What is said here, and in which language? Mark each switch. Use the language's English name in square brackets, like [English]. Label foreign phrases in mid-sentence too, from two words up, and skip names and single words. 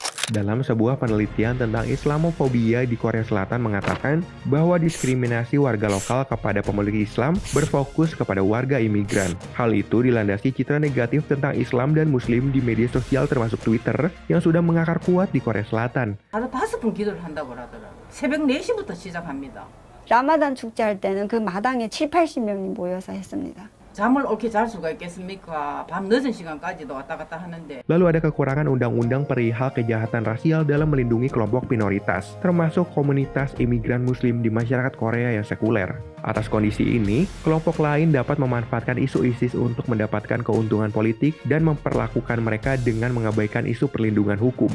[Indonesian] Dalam sebuah penelitian tentang Islamofobia di Korea Selatan mengatakan bahwa diskriminasi warga lokal kepada pemeluk Islam berfokus kepada warga imigran. Hal itu dilandasi citra negatif tentang Islam dan Muslim di media sosial termasuk Twitter yang sudah mengakar kuat di Korea Selatan. [Korean] 하루 5번 기도를 한다고 하더라고요. 새벽 4시부터 시작합니다. 라마단 축제할 때는 그 마당에 7, 80명이 모여서 했습니다. 잠을 옳게 잘 수가 있겠습니까? 밤 늦은 시간까지도 왔다 갔다 하는데. [Indonesian] Lalu ada kekurangan undang-undang perihal kejahatan rasial dalam melindungi kelompok minoritas, termasuk komunitas imigran Muslim di masyarakat Korea yang sekuler. Atas kondisi ini, kelompok lain dapat memanfaatkan isu ISIS untuk mendapatkan keuntungan politik dan memperlakukan mereka dengan mengabaikan isu perlindungan hukum.